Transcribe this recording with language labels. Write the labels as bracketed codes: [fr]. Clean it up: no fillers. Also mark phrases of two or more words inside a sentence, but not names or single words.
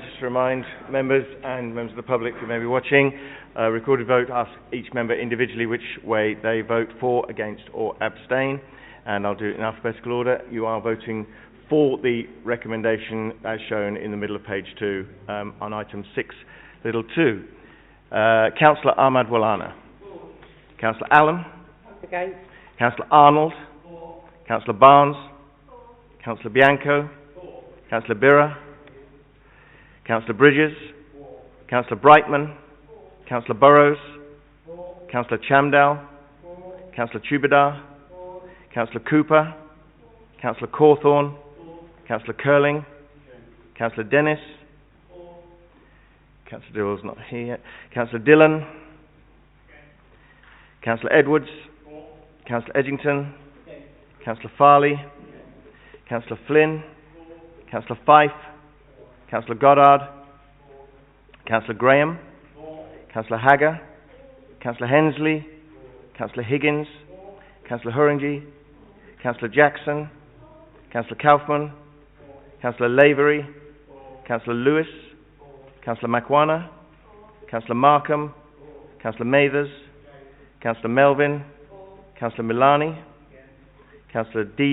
[en] Just to remind members and members of the public who may be watching, recorded vote asks each member individually which way they vote for, against or abstain, and I'll do it in alphabetical order. You are voting for the recommendation as shown in the middle of page 2 on item 6(2). Councillor Ahmad Wallana. Councillor Allen. Against. Councillor Arnold. Councillor Barnes. Cllr Bianco. Cllr Birra. Cllr Bridges. Cllr Brightman. Cllr Burrows. Cllr Chamdal. Cllr Tubadar. Cllr Cooper. Cllr Corthorne. Cllr Curling. Cllr Dennis. Cllr Dill's not here. Cllr Dillon. Cllr Edwards. Cllr Edgington. Cllr Farley. Councillor Flynn, Councillor Fife, Councillor Goddard, Councillor Graham, Councillor Hagger, Councillor Hensley, Councillor Higgins, Councillor Hurringy, Councillor Jackson, Councillor Kaufman, Councillor Lavery, Councillor Lewis, Cllr Makwana, Cllr Markham, Councillor Mathers, Councillor Melvin, Councillor Milani, Councillor D.